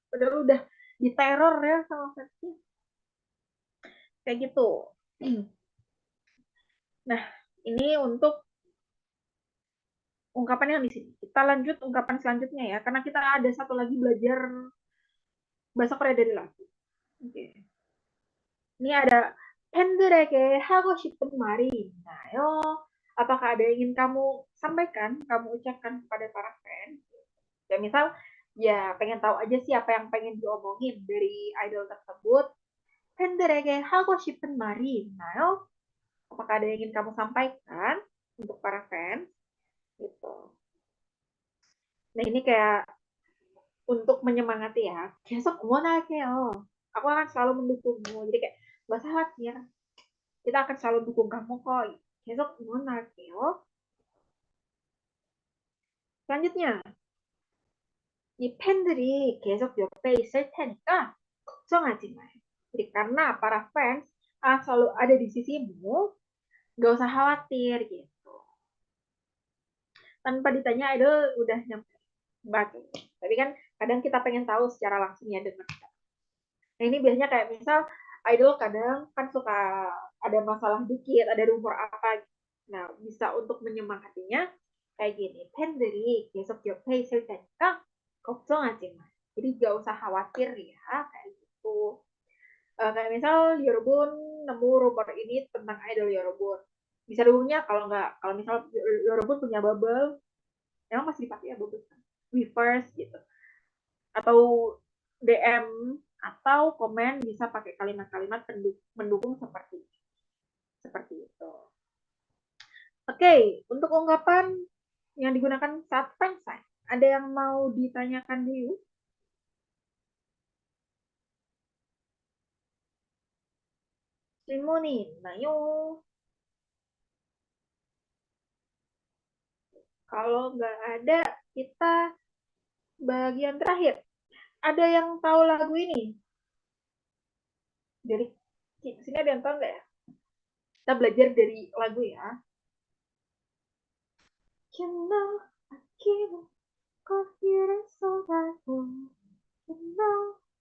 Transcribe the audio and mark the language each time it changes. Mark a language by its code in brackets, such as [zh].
[id] Padahal udah diteror ya sama fansnya. Kayak gitu. Nah, ini untuk ungkapan yang di sini. Kita lanjut ungkapan selanjutnya ya, karena kita ada satu lagi belajar bahasa Korea dari lagu. Oke. Ini ada [ko] 팬들에게 하고 싶은 말이 있나요? [id] Apakah ada yang ingin kamu sampaikan, kamu ucapkan kepada para fans? Ya misal, ya pengen tahu aja sih apa yang pengen diomongin dari idol tersebut. [ko] 팬들에게 하고 싶은 말이 있나요? [id] Apakah ada yang ingin kamu sampaikan untuk para fans? Gitu. Nah ini kayak untuk menyemangati ya. [ko] 계속 응원할게요. [id] Aku akan selalu mendukungmu. Jadi kayak gak usah khawatir. Kita akan selalu dukung kamu kok. [ko] 계속 응원할게요. Selanjutnya, 이 팬들이 계속 옆에 있을 테니까 걱정하지 마. [id] Jadi karena para fans akan selalu ada di sisimu, gak usah khawatir gitu. Tanpa ditanya idol udah nyampe baca. Tapi kan kadang kita pengen tahu secara langsung ya dengan kita. Nah ini biasanya kayak misal idol kadang kan suka ada masalah dikit, ada rumor apa. Nah bisa untuk menyemangatinya kayak gini. [ko] 팬들이 계속 옆에 있을 테니까 걱정하지 마. [id] Jadi gak usah khawatir ya kayak gitu. Kayak misal Yorobun nemu rumor ini tentang idol Yorobun. Bisa dihubungnya kalau nggak, kalau misal Yorobun punya bubble, emang masih dipakai ya bubble kan? Weverse gitu. Atau DM atau komen bisa pakai kalimat-kalimat mendukung seperti itu. Oke, untuk ungkapan yang digunakan saat fansign, ada yang mau ditanyakan dulu? [ko] 질문이 있나요? [id] Kalau nggak ada, kita bagian terakhir. Ada yang tahu lagu ini? Dari sini ada yang tahu nggak ya? Kita belajar dari lagu ya. [en] You know, I keep confidence so that you know.